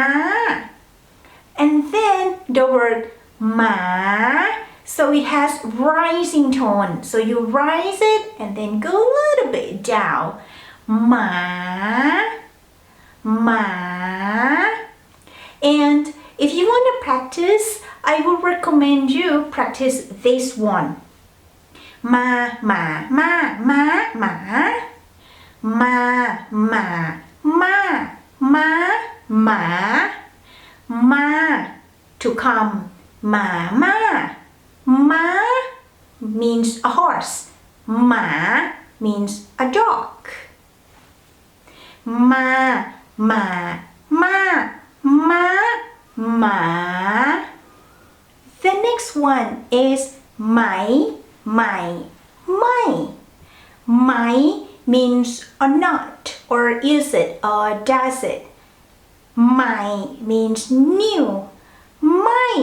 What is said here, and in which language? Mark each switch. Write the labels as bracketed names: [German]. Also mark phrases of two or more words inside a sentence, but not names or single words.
[English] And then the word ma, so it has rising tone, so you rise it and then go a little bit down. [Thai] Ma, ma. [English] And if you want to practice, I would recommend you practice this one. [Thai] Ma, ma, ma, ma, ma. Ma, ma, ma, ma, ma. [English] Ma, to come. [Thai] Ma, ma. [English] Ma means a horse. Ma means a dog. [Thai] Ma, ma, ma, ma, ma. [English] The next one is [Thai] mai, mai, mai. [English] Mai means or not, or is it, or does it. Mai means new. Mai.